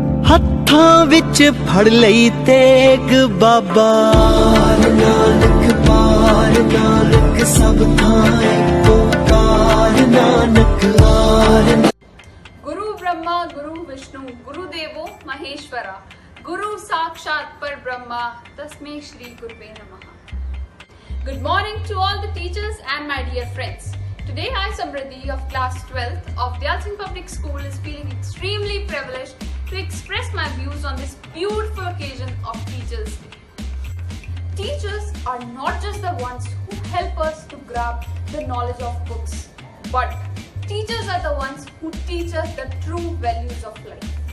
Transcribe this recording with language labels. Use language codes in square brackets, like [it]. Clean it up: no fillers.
[pa] ਹੱਥਾਂ ਵਿੱਚ ਫੜ ਲਈ ਤੇਗ ਬਾਬਾ ਨਾਨਕ ਪਾਰ ਨਾਨਕ ਸਭ ਥਾਂ ਓਕਾਰ ਨਾਨਕ ਆਰ [sa] गुरु ब्रह्मा गुरु विष्णु गुरुदेवो महेश्वरा गुरु साक्षात पर ब्रह्मा तस्मै श्री गुरुवे नमः. [en] Good morning to all the teachers and my dear friends. Today I, Samriddhi of class 12th of Dayal Singh Public School, is feeling extremely privileged to express my views on this beautiful occasion of Teachers' Day. Teachers are not just the ones who help us to grab the knowledge of books, but teachers are the ones who teach us the true values of life.